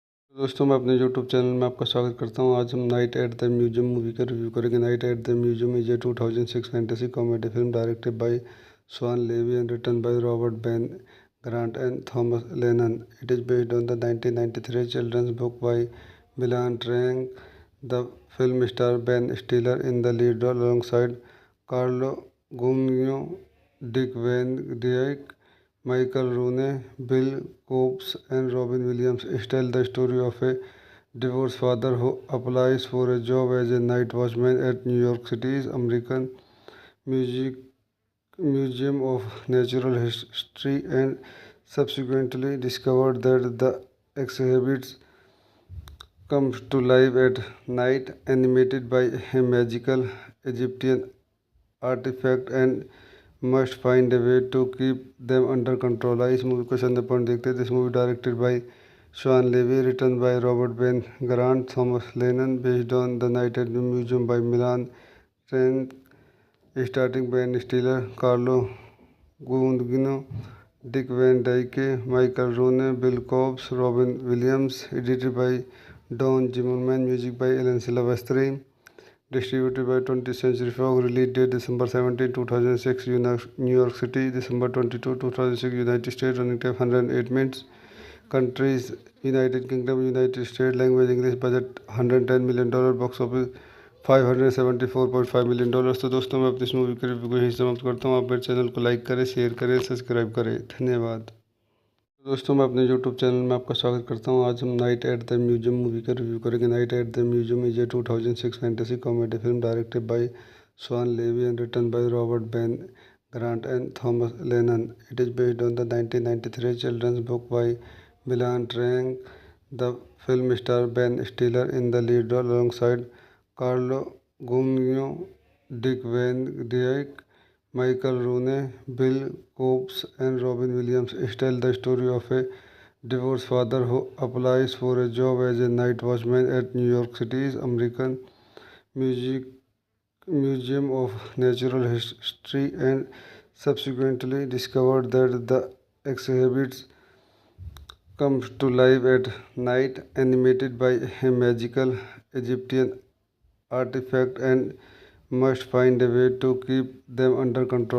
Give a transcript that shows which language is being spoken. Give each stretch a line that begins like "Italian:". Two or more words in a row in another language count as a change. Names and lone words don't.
Hindi: दोस्तों मैं अपने यूट्यूब चैनल में आपका स्वागत करता हूं। आज हम नाइट एट द म्यूजियम मूवी का रिव्यू करेंगे।
English: Night at the Museum is a 2006 fantasy comedy film directed by Swan Levy and written by Robert Ben Grant and Thomas Lennon. It is based on the 1993 childrens book by Milan Treng. The film star Ben Stiller in the lead role alongside कार्लो गुनियो, डिक वैन डियक, Michael Rooney, Bill Cobbs, and Robin Williams tell the story of a divorced father who applies for a job as a night watchman at New York City's American Music Museum of Natural History and subsequently discovered that the exhibits comes to life at night, animated by a magical Egyptian artifact and must find a way to keep them under control।
Hindi: इस मूवी को संदर्भ पॉइंट देखते हैं।
English: This movie directed by Shawn Levy, written by Robert Ben Grant, Thomas Lennon, based on the Night at the Museum by Milan Train, starting Ben Stiller, Carlo Gungino, Dick Van Dyke, Michael Rooney, Bill Cobbs, Robin Williams. Edited by Don Zimmerman, music by Alan Silvestri. Distributed by 20th Century Fox. Release date December 17, 2006, New York City. December 22, 2006, United States. Running time 108 minutes. Countries: United Kingdom, United States. Language English. Budget $110 million. Box office $574.5 million।
Hindi: तो दोस्तों मैं अपनी इस मूवी के रिव्यू को यही समाप्त करता हूँ। आप मेरे चैनल को लाइक करें, शेयर करें, सब्सक्राइब करें। धन्यवाद। दोस्तों मैं अपने यूट्यूब चैनल में आपका स्वागत करता हूं। आज हम नाइट एट द म्यूजियम मूवी का रिव्यू करेंगे।
English: Night at the Museum is a 2006 fantasy comedy film directed by Swan Levy and written by Robert Ben Grant and Thomas Lennon. It is based on the 1993 childrens book by Milan Treng. The film star Ben Stiller in the lead role alongside कार्लो गुनियो, डिक वैन डियक, Michael Rooney, Bill Cobbs, and Robin Williams tell the story of a divorced father who applies for a job as a night watchman at New York City's American Music Museum of Natural History and subsequently discovered that the exhibits comes to life at night, animated by a magical Egyptian artifact and must find a way to keep them under control।